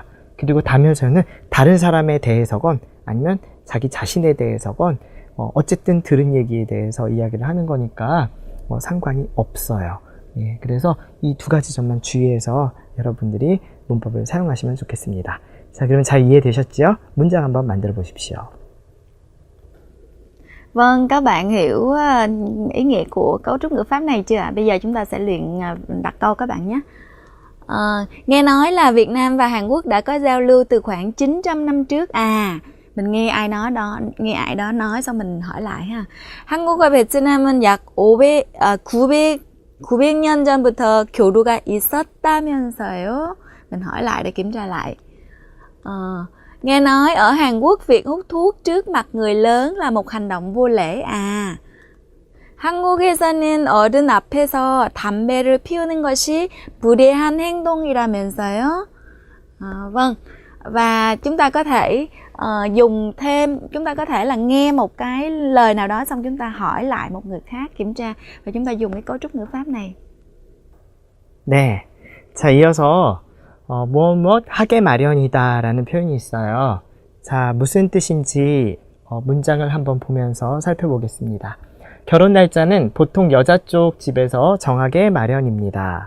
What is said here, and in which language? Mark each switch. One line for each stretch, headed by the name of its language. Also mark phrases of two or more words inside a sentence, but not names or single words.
Korean: 그리고 다면서는 다른 사람에 대해서건 아니면 자기 자신에 대해서건 어쨌든 들은 얘기에 대해서 이야기를 하는 거니까 상관이 없어요. 예, 그래서 이 두 가지 점만 주의해서 여러분들이 문법을 사용하시면 좋겠습니다. 자, 그러면 잘 이해되셨죠? 문장 한번 만들어 보십시오.
Vietnamese: Vâng, các bạn hiểu ý nghĩa của cấu trúc ngữ pháp này chưa ạ? Bây giờ chúng ta sẽ luyện đặt câu các bạn nhé. Nghe nói là Việt Nam và Hàn Quốc đã có giao lưu từ khoảng 900 năm trước. Mình nghe ai đó nói xong mình hỏi lại ha.
Korean: 한국과 베트남은 약 900년 전부터 교류가 있었다면서요?
Vietnamese: Mình hỏi lại để kiểm tra lại. Nghe nói ở Hàn Quốc việc hút thuốc trước mặt người lớn là một hành động vô lễ.
Korean: 한국에서는 어른 앞에서 담배를 피우는 것이 무례한 행동이라면서요?
Vietnamese: Vâng. Và chúng ta có thể chúng ta có thể là nghe một cái lời nào đó xong chúng ta hỏi lại một người khác, kiểm tra, và chúng ta dùng cái cấu trúc ngữ pháp này.
Korean: 네. 자, 이어서 무엇 하게 마련이다 라는 표현이 있어요. 자, 무슨 뜻인지 문장을 한번 보면서 살펴보겠습니다. 결혼 날짜는 보통 여자 쪽 집에서 정하게 마련입니다.